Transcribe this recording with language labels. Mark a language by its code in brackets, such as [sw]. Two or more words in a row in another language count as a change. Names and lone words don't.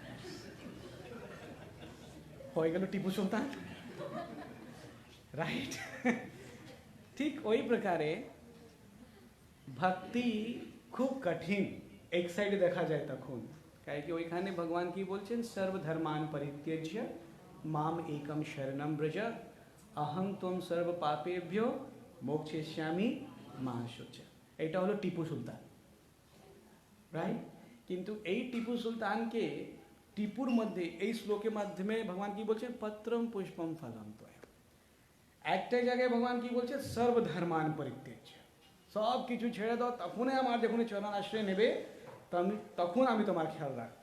[bn] হয়ে গেল টিপু সুলতান, রাইট? ঠিক ওই প্রকারে ভক্তি খুব কঠিন এক সাইডে দেখা যায় তখন, কারণ কি ওইখানে ভগবান কি বলছেন? [sa] সর্বধর্মান পরিত্যজ্য মাম একম শরণম ব্রজ অহং ত্বম সর্ব পাপেভ্যো মোক্ষয়িষ্যামি মা শুচা। [bn] এটা হলো টিপু সুলতান, রাইট? কিন্তু এই টিপু সুলতানকে টিপুর মধ্যে এই শ্লোকের মাধ্যমে ভগবান কি বলছেন? [sa] পত্রম পুষ্পম ফলম ত্বয়া। [bn] একটা জায়গায় ভগবান কি বলছে? [sa] সর্বধর্মান পরিত্যজ্য, [bn] সব কিছু ছেড়ে দাও, তখনই আমার যখন চরণ আশ্রয় নেবে তখন আমি তোমার খেয়াল রাখবো।